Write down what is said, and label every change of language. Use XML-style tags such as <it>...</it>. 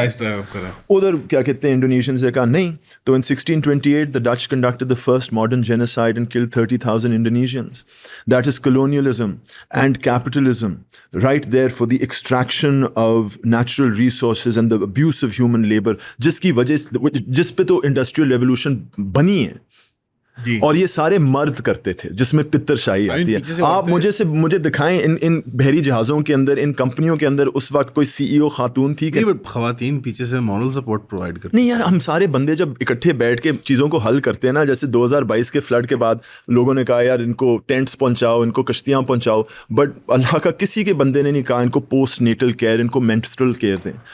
<ur>ادھر کیا کہتے ہیں انڈونیشینز نے کہا نہیں.</ur> <en>تو in 1628 the Dutch conducted the first modern genocide and killed 30,000 Indonesians. That is colonialism and capitalism right there for the extraction of natural resources and the abuse of human labor,</en> <ur>جس کی وجہ جس پہ تو انڈسٹریل ریولوشن بنی ہے. جی. اور یہ سارے مرد کرتے تھے جس میں پتر شاہی آتی ہے. آپ مجھے دکھائیں ان بحری جہازوں کے اندر, ان کمپنیوں کے اندر اس وقت کوئی سی ای او خاتون تھی کہ خواتین پیچھے سے مورل سپورٹ پرووائڈ کرتی نہیں یار. ہم سارے بندے جب اکٹھے بیٹھ کے چیزوں کو حل کرتے ہیں نا, جیسے 2022 کے فلڈ کے بعد لوگوں نے کہا یار ان کو ٹینٹس پہنچاؤ, ان کو کشتیاں پہنچاؤ, بٹ اللہ کا کسی کے بندے نے نہیں کہا ان کو پوسٹ نیٹل کیئر, ان کو مینسٹرل کیئر دیں.</ur>